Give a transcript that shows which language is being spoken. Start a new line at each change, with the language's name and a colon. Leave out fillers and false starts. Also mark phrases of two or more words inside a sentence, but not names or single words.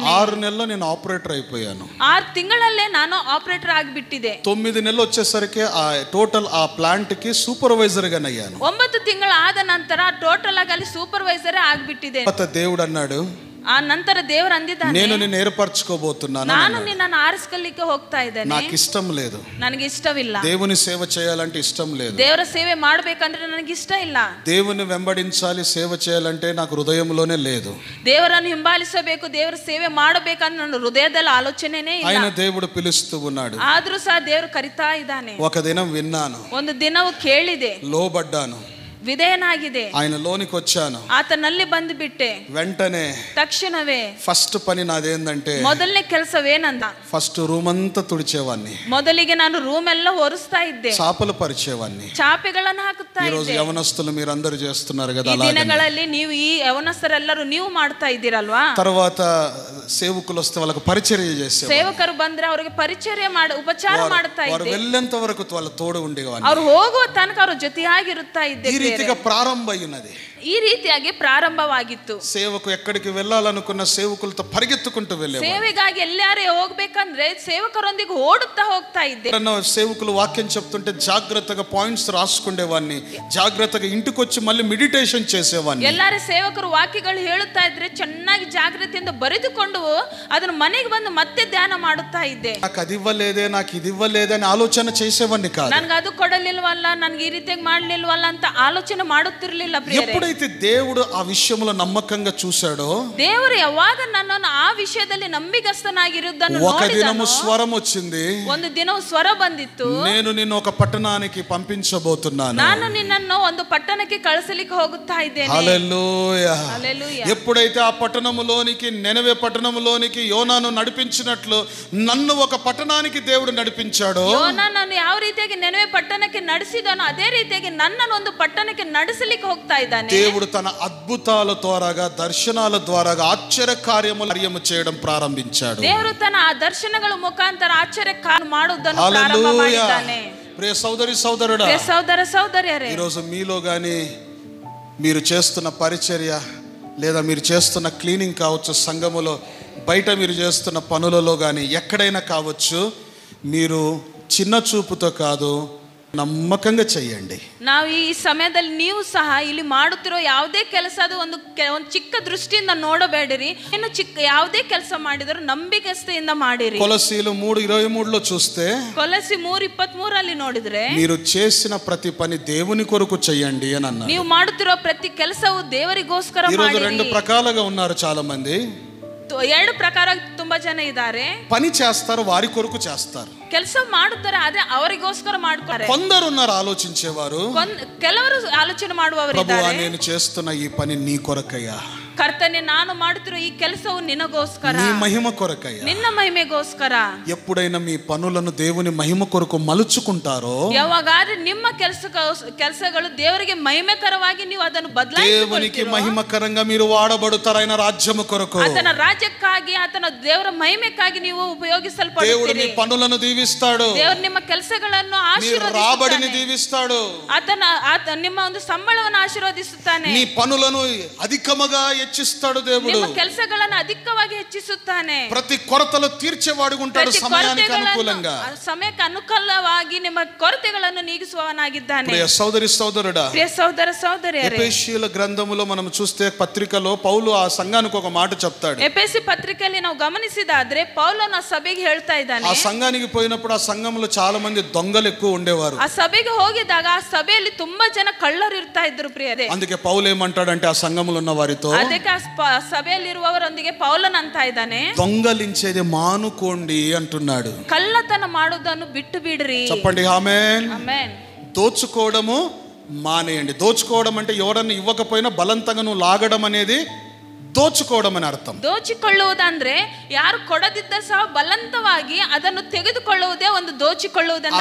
Telugu: 6 నెలల్లో నేను ఆపరేటర్ అయిపోయాను.
Kannada: 6 ತಿಂಗಳಲ್ಲೇ ನಾನು ಆಪರೇಟರ್ ಆಗಿಬಿಟ್ಟಿದೆ.
Telugu: 9 నెలలు వచ్చేసరికి ఆ టోటల్ ఆ ప్లాంట్ కి సూపర్వైజర్ గా అయ్యాను.
Kannada: 9 ತಿಂಗಳ ಆದ ನಂತರ ಟೋಟಲ್ ಆಗಿ ಅಲ್ಲಿ ಸೂಪರ್ವೈಸರ್ ಆಗಿಬಿಟ್ಟಿದೆ.
Telugu: దేవుడు అన్నాడు,
Kannada: ಆ ನಂತರ ದೇವರು ಅಂದಿದ್ದಾನೆ,
Telugu: నేను నిన్ను ఏర్పరచుకోబోతున్నాను.
Kannada: ನಾನು ನಿನ್ನನ್ನು ಆರಿಸಿಕೊಳ್ಳಿಕ್ಕೆ ಹೋಗ್ತಾ ಇದ್ದೇನೆ.
Telugu: నాకు ఇష్టం లేదు.
Kannada: ನನಗೆ ಇಷ್ಟವಿಲ್ಲ.
Telugu: దేవుని సేవ చేయాలంటే ఇష్టం లేదు.
Kannada: ದೇವರ ಸೇವೆ ಮಾಡಬೇಕಂದ್ರೆ ನನಗೆ ಇಷ್ಟ ಇಲ್ಲ.
Telugu: దేవుని వెంబడించాలి, సేవ చేయాలంటే నాకు హృదయంలోనే లేదు.
Kannada: ದೇವರನ್ನು ಹಿಂಬಾಲಿಸಬೇಕು, ದೇವರ ಸೇವೆ ಮಾಡಬೇಕಂದ್ರೆ ನನ್ನ ಹೃದಯದಲ್ಲಿ ಆಲೋಚನೆನೇ ಇಲ್ಲ.
Telugu: ఆయన దేవుడు పిలుస్తూ ఉన్నాడు.
Kannada: ಆದ್ರೂ ಸಹ ದೇವರು ಕರಿತಾ ಇದ್ದಾನೆ.
Telugu: ఒక దినం విన్నాను,
Kannada: ಒಂದು ದಿನವೂ ಕೇಳಿದೆ,
Telugu: లోబడ్డాను,
Kannada: ವಿಧೇಯನಾಗಿದೆ,
Telugu: ఆయన లోనికి వచ్చాను,
Kannada: ಆತನಲ್ಲಿ ಬಂದು ಬಿಟ್ಟೆ.
Telugu: వెంటనే
Kannada: ತಕ್ಷಣವೇ
Telugu: ఫస్ట్ పని నాదేందంటే
Kannada: ಮೊದಲನೇ ಕೆಲಸವೇನಂದ,
Telugu: ఫస్ట్ రూమ్ అంతా తుడిచేవాన్ని,
Kannada: ಮೊದಲಿಗೆ ನಾನು ರೂಮ್ ಎಲ್ಲ ಒರೆಸ್ತಾ ಇದ್ದೆ,
Telugu: చాపలు పరిచేవాన్ని.
Kannada: ಚಾಪೆಗಳನ್ನು ಹಾಕುತ್ತಾ
Telugu: ఈ రోజు
Kannada: ಇದ್ದೆ.
Telugu: యవనస్తులు మీరందరూ చేస్తున్నారు కదా.
Kannada: ಈ ದಿನಗಳಲ್ಲಿ ನೀವು ಈ ಯವನಸ್ಥರೆಲ್ಲರೂ ನೀವು ಮಾಡ್ತಾ ಇದ್ದೀರಲ್ವಾ.
Telugu: తర్వాత సేవకులు వస్తే వాళ్ళకి పరిచర్య చేసేవారు.
Kannada: ಸೇವಕರು ಬಂದ್ರೆ ಅವರಿಗೆ ಪರಿಚರ್ಯ ಮಾಡಿ ಉಪಚಾರ ಮಾಡ್ತಾ
Telugu: వారు
Kannada: ಇದ್ದೆ.
Telugu: వెళ్ళేంత వరకు వాళ్ళ తోడు ఉండేవాన్ని.
Kannada: ಅವ್ರು ಹೋಗುವ ತನಕ ಅವ್ರ ಜೊತೆಯಾಗಿರುತ್ತಾ ಇದ್ದೆ.
Telugu: ఈ రీతిగా ప్రారంభమైనది.
Kannada: ಈ ರೀತಿಯಾಗಿ ಪ್ರಾರಂಭವಾಗಿತ್ತು.
Telugu: సేవకు ఎక్కడికి వెళ్ళాలనుకున్న సేవకులతో పరిగెత్తుకుంటూ వెళ్ళేవారు.
Kannada: ಸೇವೆಗಾಗಿ ಎಲ್ಲಾರೇ ಹೋಗ್ಬೇಕಂದ್ರೆ ಸೇವಕರೊಂದಿಗೆ ಓಡುತ್ತಾ ಹೋಗ್ತಾ ಇದ್ದೆ.
Telugu: సేవకులు వాక్యం చెప్తుంటే జాగ్రత్తగా పాయింట్స్ రాసుకునేవాన్ని, జాగ్రత్తగా ఇంటికి వచ్చి మళ్ళీ మెడిటేషన్ చేసేవాన్ని.
Kannada: ಎಲ್ಲಾರೇ ಸೇವಕರು ವಾಕ್ಯಗಳು ಹೇಳುತ್ತಾ ಇದ್ರೆ ಚೆನ್ನಾಗಿ ಜಾಗೃತಿಯಿಂದ ಬರೆದುಕೊಂಡು ಅದನ್ನ ಮನೆಗೆ ಬಂದು ಮತ್ತೆ ಧ್ಯಾನ ಮಾಡುತ್ತಾ ಇದ್ದೆ.
Telugu: నాకు అది ఇవ్వలేదే, నాకు ఇది ఇవ్వలేదే అని ఆలోచన చేసేవాన్ని కాదు.
Kannada: ನನ್ಗೆ ಅದು ಕೊಡಲಿಲ್ವಲ್ಲ, ನನ್ಗೆ ಈ ರೀತಿಯಾಗಿ ಮಾಡ್ಲಿಲ್ವಲ್ಲ ಅಂತ ಆಲೋಚನೆ ಮಾಡುತ್ತಿರ್ಲಿಲ್ಲ.
Telugu: ఎప్పుడైతే దేవుడు ఆ విషయంలో నమ్మకంగా చూశాడో,
Kannada: ದೇವರು ಯಾವಾಗ ನನ್ನನ್ನು ಆ ವಿಷಯದಲ್ಲಿ ನಂಬಿಗಸ್ತನಾಗಿರುವುದನ್ನು
Telugu: ఒక దినము
Kannada: ನೋಡಿದನು.
Telugu: స్వరం వచ్చింది,
Kannada: ಒಂದು ದಿನವೂ ಸ್ವರ ಬಂದಿತ್ತು,
Telugu: నేను నిన్ను ఒక పట్టణానికి పంపించబోతున్నాను.
Kannada: ನಾನು ನಿನ್ನನ್ನು ಒಂದು ಪಟ್ಟಣಕ್ಕೆ ಕಳಿಸಲಿಕ್ಕೆ ಹೋಗುತ್ತಾ ಇದ್ದೇನೆ.
Telugu: హల్లెలూయా. హల్లెలూయా. ఎప్పుడైతే ఆ పట్టణములోనికి, నెనవే పట్టణములోనికి యోనాను నడిపించినట్లు నన్ను ఒక పట్టణానికి దేవుడు నడిపించాడో,
Kannada: ಯೋನನನ್ನು ಯಾವ ರೀತಿಯಾಗಿ ನೆನವೆ ಪಟ್ಟಣಕ್ಕೆ ನಡೆಸಿದನೋ ಅದೇ ರೀತಿಯಾಗಿ ನನ್ನನ್ನು ಒಂದು ಪಟ್ಟಣಕ್ಕೆ ನಡೆಸಲಿಕ್ಕೆ ಹೋಗ್ತಾ ಇದ್ದಾನೆ.
Telugu: దేవుడు తన అద్భుతాల ద్వారాగా, దర్శనాల ద్వారాగా ఆశ్చర్య కార్యము చేయడం ప్రారంభించాడు.
Kannada: ದೇವರು ತನ್ನ ಆ ದರ್ಶನಗಳ ಮುಖಾಂತರ ಆಶ್ಚರ್ಯ ಮಾಡುವುದನ್ನು ಪ್ರಾರಂಭ
Telugu: హల్లెలూయా.
Kannada: ಮಾಡಿದ್ದಾನೆ.
Telugu: ప్రియ సోదరి సోదరుడా,
Kannada: ಪ್ರಿಯ ಸಹೋದರ ಸಹೋದರಿಯರೇ,
Telugu: ఈరోజు మీలో కానీ మీరు చేస్తున్న పరిచర్య లేదా మీరు చేస్తున్న క్లీనింగ్ కావచ్చు, సంఘములో బయట మీరు చేస్తున్న పనులలో కానీ ఎక్కడైనా కావచ్చు, మీరు చిన్న చూపుతో కాదు, నమ్మకంగా చెయ్యండి.
Kannada: ನಾವು ಈ ಸಮಯದಲ್ಲಿ ನೀವು ಸಹ ಇಲ್ಲಿ ಮಾಡುತ್ತಿರೋ ಯಾವುದೇ ಕೆಲಸ ಅದು ಒಂದು ಚಿಕ್ಕ ದೃಷ್ಟಿಯಿಂದ ನೋಡಬೇಡಿರಿ. ಇನ್ನು ಚಿಕ್ಕ ಯಾವುದೇ ಕೆಲಸ ಮಾಡಿದರೂ ನಂಬಿಕೆಯಿಂದ ಮಾಡಿರಿ.
Telugu: కొలస్సీలు 3:23లో చూస్తే,
Kannada: ಕೊಲಸಿ 3:23 ನೋಡಿದ್ರೆ,
Telugu: మీరు చేసిన ప్రతి పని దేవుని కొరకు చెయ్యండి అని అన్నారు.
Kannada: ನೀವು ಮಾಡುತ್ತಿರೋ ಪ್ರತಿ ಕೆಲಸವು ದೇವರಿಗೋಸ್ಕರ
Telugu: ఈరోజు
Kannada: ಮಾಡಿರಿ.
Telugu: 2 ప్రకాలుగా ఉన్నారు చాలా మంది.
Kannada: ಎರಡು ಪ್ರಕಾರ ತುಂಬಾ ಜನ ಇದ್ದಾರೆ.
Telugu: పని చేస్తారు, వారి కొరకు చేస్తారు.
Kannada: ಕೆಲಸ ಮಾಡುತ್ತಾರೆ, ಆದ್ರೆ ಅವರಿಗೋಸ್ಕರ ಮಾಡ್ತಾರೆ.
Telugu: కొందరున్నారు ఆలోచించేవారు,
Kannada: ಕೆಲವರು ಆಲೋಚನೆ ಮಾಡುವವರು
Telugu: ప్రభువా
Kannada: ಇದ್ದಾರೆ.
Telugu: నేను చేస్తున్న ఈ పని నీ కొరకయ్యా,
Kannada: ಕರ್ತನೆ ನಾನು ಮಾಡುತ್ತಿರೋ ಈ ಕೆಲಸವು ನಿನಗೋಸ್ಕರ,
Telugu: నీ మహిమ కొరకయ్యా.
Kannada: ನಿನ್ನ ಮಹಿಮೆಗೋಸ್ಕರ.
Telugu: ఎప్పుడైనా మీ పనులను దేవుని మహిమ కొరకు మలుచుకుంటారో,
Kannada: ಯಾವಾಗಾದ್ರೆ ನಿಮ್ಮ ಕೆಲಸಗಳು ದೇವರಿಗೆ ಮಹಿಮೆಕರವಾಗಿ ನೀವು ಅದನ್ನು
Telugu: దేవునికి
Kannada: ಬದಲಾಯಿಸಿಕೊಳ್ಳುತ್ತೀರೋ,
Telugu: మహిమకరంగా మీరు వాడబడతారు ఆయన రాజ్యము కొరకు.
Kannada: ಆತನ ರಾಜ್ಯಕ್ಕಾಗಿ, ಆತನ ದೇವರ ಮಹಿಮೆಕ್ಕಾಗಿ ನೀವು
Telugu: దేవుడు
Kannada: ಉಪಯೋಗಿಸಲ್ಪಡುತ್ತೀರಿ.
Telugu: మీ పనులను దీవిస్తాడు,
Kannada: ದೇವರು ನಿಮ್ಮ ಕೆಲಸಗಳನ್ನು
Telugu: మీ రాబడిని
Kannada: ಆಶೀರ್ವದಿಸುತ್ತಾನೆ.
Telugu: దీవిస్తాడు,
Kannada: ಆತ ನಿಮ್ಮ ಒಂದು ಸಂಬಳವನ್ನು ಆಶೀರ್ವದಿಸುತ್ತಾನೆ.
Telugu: నీ పనులను అధికముగా హెచ్చిస్తాడు దేవుడు.
Kannada: ನಿಮ್ಮ ಕೆಲಸಗಳನ್ನು ಅಧಿಕವಾಗಿ ಹೆಚ್ಚಿಸುತ್ತಾನೆ.
Telugu: ప్రతి కొరతలు తీర్చేవాడుగా ఉంటాడు
Kannada: ಪ್ರತಿ
Telugu: సమయానికి అనుకూలంగా.
Kannada: ಸಮಯಕ್ಕೆ ಅನುಕೂಲವಾಗಿ ನಿಮ್ಮ ಕೊರತೆಗಳನ್ನು ನೀಗಿಸುವವನಾಗಿದ್ದಾನೆ.
Telugu: ప్రియ సోదరి సోదరుడా,
Kannada: ಪ್ರಿಯ ಸಹೋದರ ಸಹೋದರಿಯರೇ,
Telugu: ఎఫెసీయుల గ్రంథములో మనం చూస్తే పత్రికలో పౌలు ఆ సంఘానికి ఒక మాట చెప్తాడు.
Kannada: ಎಫೆಸಿ ಪತ್ರಿಕೆಯಲ್ಲಿ ನಾವು ಗಮನಿಸಿದಾದ್ರೆ ಪೌಲನು ಆ ಸಭೆಗೆ ಹೇಳ್ತಾ ಇದ್ದಾನೆ.
Telugu: ఆ సంఘానికి పోయినప్పుడు ఆ సంఘంలో చాలా మంది దొంగలు ఎక్కువ ఉండేవారు.
Kannada: ಆ ಸಭೆಗೆ ಹೋಗಿದಾಗ ಆ ಸಭೆಯಲ್ಲಿ ತುಂಬಾ ಜನ ಕಳ್ಳರು ಇರ್ತಾ ಇದ್ರು ಪ್ರಿಯರೇ.
Telugu: అందుకే పౌలు ఏమంటాడంటే ఆ సంఘములో ఉన్న వారితో,
Kannada: ಅದಕ್ಕೆ ಆ ಸಭೆಯಲ್ಲಿರುವವರೊಂದಿಗೆ ಪೌಲನ್ ಅಂತ ಇದ್ದಾನೆ,
Telugu: దొంగలించేది మానుకోండి అంటున్నాడు.
Kannada: ಕಳ್ಳತನ ಮಾಡೋದನ್ನು ಬಿಟ್ಟು ಬಿಡ್ರಿ.
Telugu: చెప్పండి ఆమేన్.
Kannada: ಆಮೆನ್.
Telugu: దోచుకోవడము మానేయండి. దోచుకోవడం అంటే ఎవరన్నా ఇవ్వకపోయినా బలవంతంగా నువ్వు లాగడం అనేది దోచుకోవడం అని అర్థం.
Kannada: ದೋಚಿಕೊಳ್ಳುವುದಂದ್ರೆ ಯಾರು ಕೊಡದಿದ್ದ ಸಹ ಬಲವಂತವಾಗಿ ಅದನ್ನು ತೆಗೆದುಕೊಳ್ಳುವುದೇ ಒಂದು ದೋಚಿಕೊಳ್ಳುವುದೆಂದು